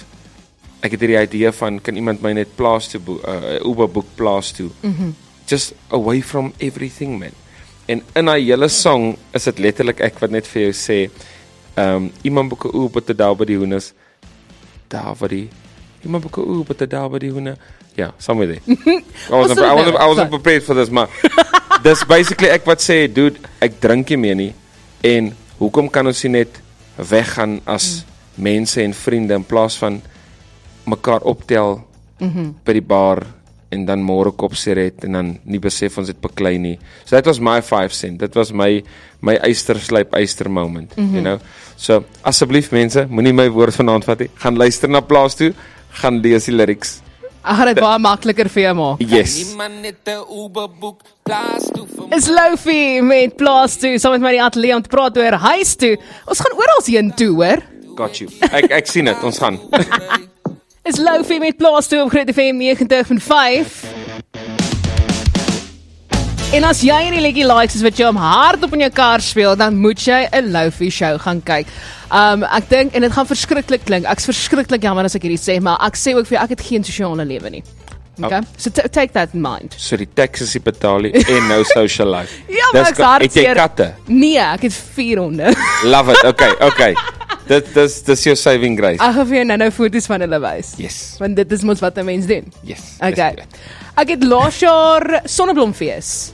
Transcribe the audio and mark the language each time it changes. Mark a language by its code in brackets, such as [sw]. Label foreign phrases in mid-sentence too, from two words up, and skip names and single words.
[af] Ek het hierdie idee van kan iemand my net plaas toe Uber boek plaas toe. [en] Just away from everything, man. [af] En in daai hele song is dit letterlik ek wat net vir jou sê, iemand boek 'n Uber te daar by die hoenders. Daar by die iemand boek 'n Uber te daar by die hoenders. [en] Yeah, somewhere there. I wasn't prepared for this, [af] maar dis basically ek wat sê, dude, ek drink nie meer nie en hoekom kan ons nie net weggaan as mense en vriende in plaas van mekaar optel by die bar en dan môre kop sigaret en dan nie besef ons het beklei nie. [en] So that was my 5 cent. [af] Dit was my eyster moment, [en] you know. [af] So asseblief mense, moenie my woord vanaand vat nie. Gaan luister na plaas toe, gaan lees die lyrics. Ek gaan dit baie makliker vir jou maak. [en] Yes. [af] Is Lofi met plaas toe, saam met my die ateljee om te praat oor huis toe. Ons gaan oral heen toe, hoor. [en] Got you. [af] Ek sien dit, ons gaan. Is Lofi met plaas toe op Groot FM 90.5. En as jy hierdie liedjie likes is wat jy om hardop in jou kar speel, dan moet jy 'n Lofi show gaan kyk. Ek dink en dit gaan verskriklik klink. Ek's verskriklik jammer as ek hierdie sê, maar ek sê ook vir jou ek het geen sosiale lewe nie. [en] Okay? So take that in mind. [af] So die taxes jy betaal en nou [en] social life. [af] Ja, maar ek's hartseer. Het jy katte? Nee, ek het 4 honde. [en] Love it. Okay. [af] Dis jou [en] saving grace. [af] Ek gaan vir jou nou foto's van hulle wys. [en] Yes. [af] Want dit is mos wat 'n mens doen. [en] Yes. Okay. [af] Ek het laas jaar Sonneblomfees.